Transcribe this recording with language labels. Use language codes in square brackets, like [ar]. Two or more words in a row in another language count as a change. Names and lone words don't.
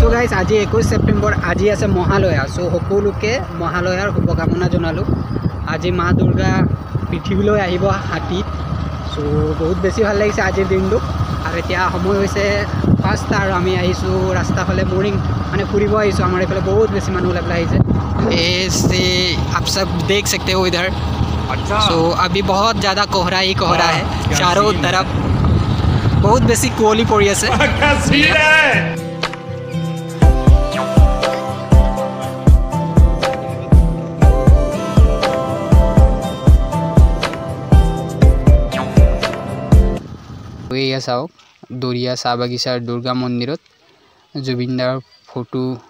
[as] গাইজ আজি 21 সেপ্টেম্বৰ আজি আছে মহালয়া সো সকলোকে মহালয়াৰ শুভকামনা জনালো আজি মা দুৰ্গা পৃথিৱীলৈ আহিব হাতীত সো বহুত বেছি ভাল লাগিছে আজিৰ দিনটো আৰু এতিয়া সময় হৈছে 5টা আৰু আমি আহিছো ৰাস্তা ফালে মৰ্নিং মানে ফুৰিব আহিছো আমাৰ এফালে বহুত বেছি মানুহ ওলাই আহিছে [hi] ऐसे आप सब देख सकते हो इधर अच्छा सो अभी बहुत ज़्यादा कोहरा ही कोहरा है चारों तरफ बहुत बेसी कुवली पड़ी [as] আছে এয়া চাওক দৰিয়া চাহ বাগিচাৰ দুৰ্গা মন্দিৰত জুবিনদাৰ ফটো